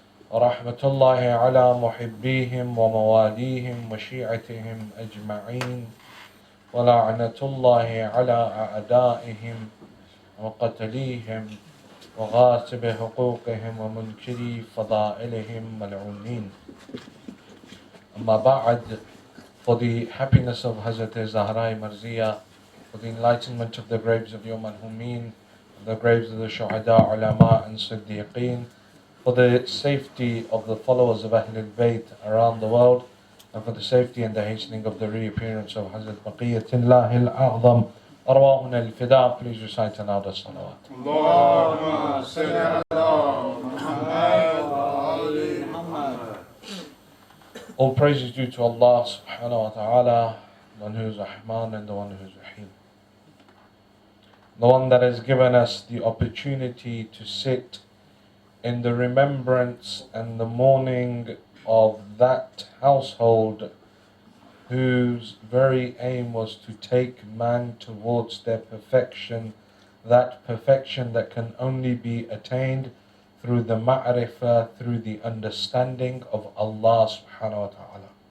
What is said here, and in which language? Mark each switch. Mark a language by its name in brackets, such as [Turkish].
[Arabic] ورحمة الله على محبيهم ومواليهم وشيعتهم أجمعين، ولعنة الله على أعدائهم وقتليهم وغاصب حقوقهم ومنكري فضائلهم ملعونين. [English] Amma ba'd, for the happiness of Hazrat Zahra Marziya, for the enlightenment of the graves of your Marhumin, the graves of the Shahadat, Ulama and Siddiqeen, for the safety of the followers of Ahlulbayt around the world, and for the safety and the hastening of the reappearance of Hazrat Baqiyatullahi al-A'zam, Arwahuna al-Fida, please recite another salawat. [Arabic] اللهم صل على محمد وآل محمد. [English] All praise is due to Allah subhanahu wa ta'ala, the one who is Rahman and the one who is Rahim. The one that has given us the opportunity to sit in the remembrance and the mourning of that household whose very aim was to take man towards their perfection, that perfection that can only be attained through the ma'rifah, through the understanding of Allah subhanahu wa ta'ala.